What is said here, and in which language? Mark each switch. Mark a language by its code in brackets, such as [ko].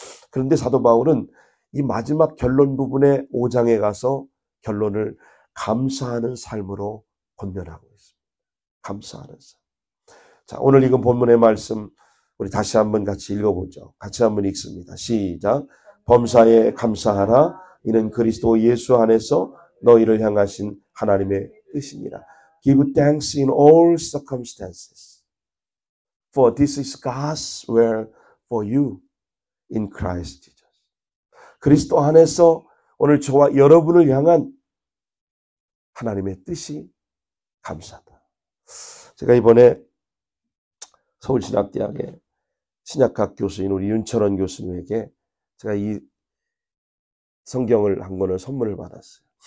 [ko] 그런데 사도 바울은 이 마지막 결론 부분의 5장에 가서 결론을 감사하는 삶으로 권면하고 있습니다. 감사하는 삶. 자, 오늘 읽은 본문의 말씀 우리 다시 한번 같이 읽어보죠. 같이 한번 읽습니다. 시작. 범사에 감사하라. 이는 그리스도 예수 안에서 너희를 향하신 하나님의 뜻이니라. [en] Give thanks in all circumstances. For this is God's will for you in Christ Jesus. [ko] 그리스도 안에서 오늘 저와 여러분을 향한 하나님의 뜻이 감사하다. 제가 이번에 서울신학대학의 신약학 교수인 우리 윤철원 교수님에게 제가 이 성경을 한 권을 선물을 받았어요.